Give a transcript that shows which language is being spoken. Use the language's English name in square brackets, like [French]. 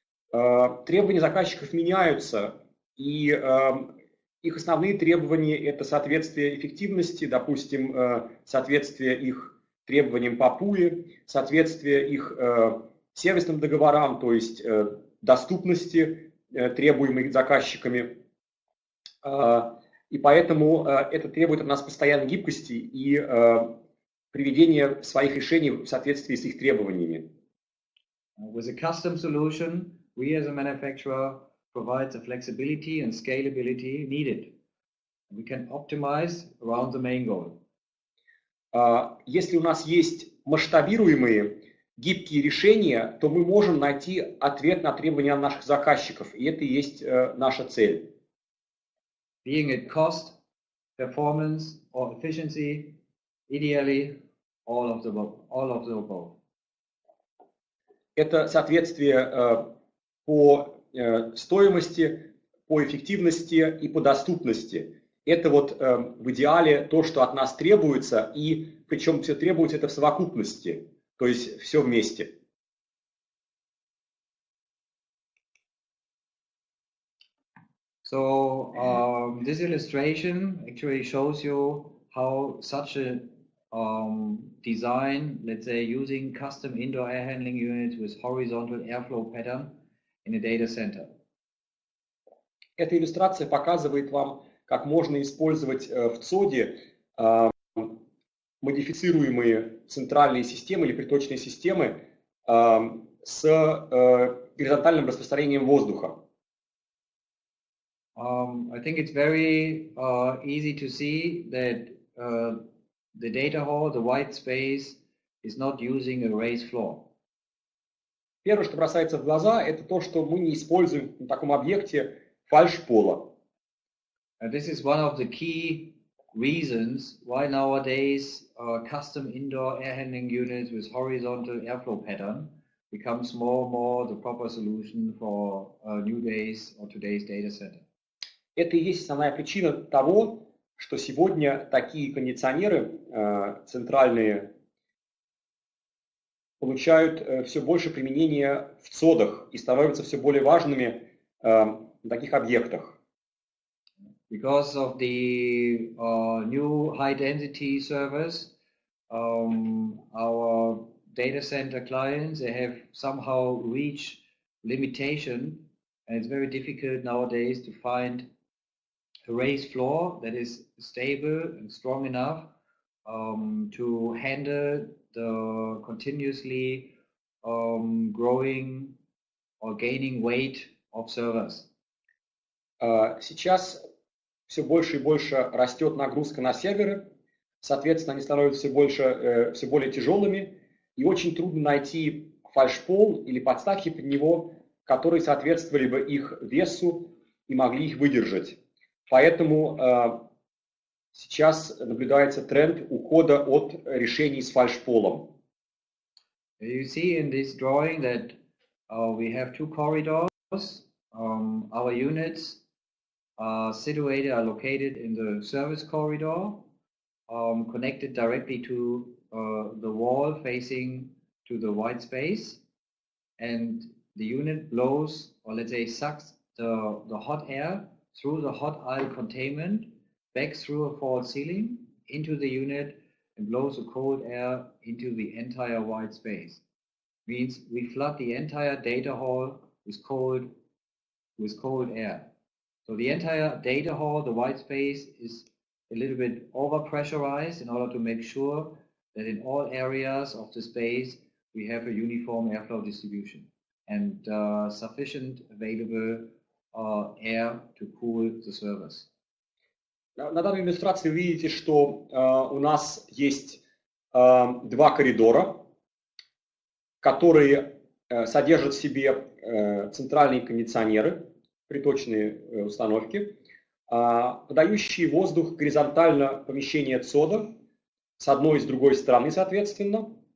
[Russian] Требования заказчиков меняются, и их основные требования – это соответствие эффективности, допустим, соответствие их требованиям по ПУИ, соответствие их сервисным договорам, то есть доступности, требуемой заказчиками. И поэтому это требует от нас постоянной гибкости и приведения своих решений в соответствии с их требованиями. [English] With a custom solution, we as a manufacturer provide the flexibility and scalability needed. We can optimize around the main goal. [Russian] Если у нас есть масштабируемые гибкие решения, то мы можем найти ответ на требования наших заказчиков, и это и есть наша цель. [English] Being it cost, performance, or efficiency, ideally all of the above. [Russian] Это соответствие по стоимости, по эффективности и по доступности. Это вот в идеале то, что от нас требуется, и причем все требуется это в совокупности, то есть все вместе. [English] So this illustration actually shows you how such a design, let's say using custom indoor air handling units with horizontal airflow pattern in a data center. [Russian] Эта иллюстрация показывает вам, как можно использовать в ЦОДе модифицируемые центральные системы или приточные системы с горизонтальным распространением воздуха. [English] I think it's very easy to see that the data hall, the white space, is not using a raised floor. [Russian] Первое, что бросается в глаза, это то, что мы не используем на таком объекте фальшпола. [English] And this is one of the key reasons why nowadays custom indoor air handling units with horizontal airflow pattern becomes more and more the proper solution for nowadays or today's data center. [Russian] Это и есть основная причина того, что сегодня такие кондиционеры центральные получают все больше применения в ЦОДах и становятся все более важными на таких объектах. [English] Because of the new high-density servers, our data center clients, they have somehow reached limitation, and it's very difficult nowadays to find a raised floor that is stable and strong enough to handle the continuously growing or gaining weight of servers. [Russian] Сейчас все больше и больше растет нагрузка на серверы, соответственно, они становятся все более тяжелыми, и очень трудно найти фальшпол или подставки под него, которые соответствовали бы их весу и могли их выдержать. Поэтому сейчас наблюдается тренд ухода от решений с фальшполом. [English] You see in this drawing that we have two corridors. Our units are located in the service corridor, connected directly to the wall facing to the white space, and the unit blows, or let's say sucks the hot air through the hot aisle containment back through a false ceiling into the unit and blows the cold air into the entire white space. Means we flood the entire data hall with cold air. So the entire data hall, the white space, is a little bit overpressurized in order to make sure that in all areas of the space we have a uniform airflow distribution and sufficient available air to cool the servers. [Russian] На данной иллюстрации вы видите, что у нас есть два коридора, которые содержат в себе центральные кондиционеры, приточные установки, подающие воздух горизонтально помещение ЦОДа с одной и с другой стороны, соответственно.